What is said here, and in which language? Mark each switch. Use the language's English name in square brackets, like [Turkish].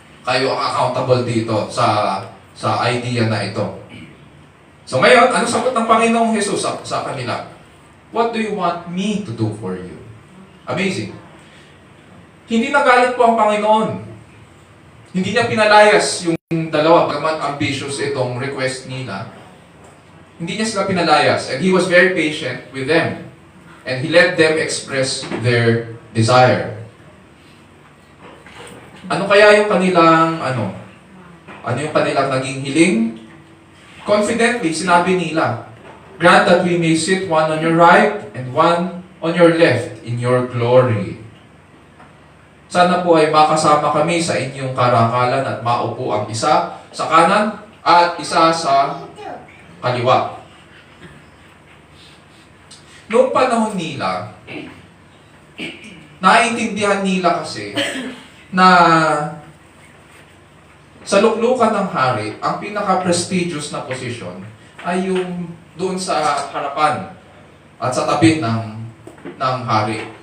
[Filipino] Kayo ang accountable dito sa idea na ito. So ngayon, ano sagot ng Panginoong Jesus sa kanila? [English] What do you want me to do for you? Amazing. [Filipino] Hindi nagalit po ang Panginoon. Hindi niya pinalayas yung dalawa, pagkaman ambitious itong request nila. Hindi niya sila pinalayas. [English] And He was very patient with them. And He let them express their desire. [Filipino] Ano kaya yung kanilang, ano yung kanilang naging hiling? [English] Confidently, [Filipino] sinabi nila, [English] grant that we may sit one on your right and one on your left in your glory. [Filipino] Sana po ay makasama kami sa inyong karangalan at maupo ang isa sa kanan at isa sa kaliwa. Noong panahon nila, naiintindihan nila kasi na sa luklukan ng hari, ang pinaka-prestigious na posisyon ay yung doon sa harapan at sa tabi ng hari.